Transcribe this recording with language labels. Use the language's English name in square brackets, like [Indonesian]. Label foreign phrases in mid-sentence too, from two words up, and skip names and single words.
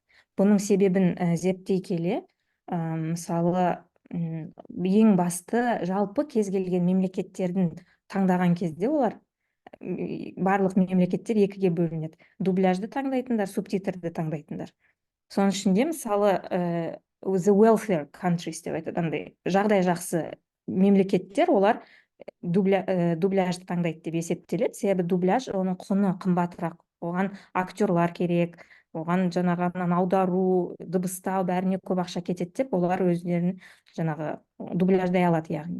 [Kazakh] Бұның себебін зерттей келе, мысалы, ең басты жалпы кез келген мемлекеттердің таңдаған кезде олар барлық мемлекеттер екіге бөлінеді. Дубляжды таңдайтындар, субтитрді таңдайтындар. Соның ішінде, мысалы, [English] the welfare countries [Kazakh] деп айтады, жағдай жақсы мемлекеттер, олар дубляжды таңдайды деп есептеледі. Себебі дубляж, оның құны қымбатырақ. Оған актерлар керек, оған жаңағы аудару, дыбыстау бәріне көп ақша кетеді деп, олар өздерін жаңағы дубляждай алады яғни.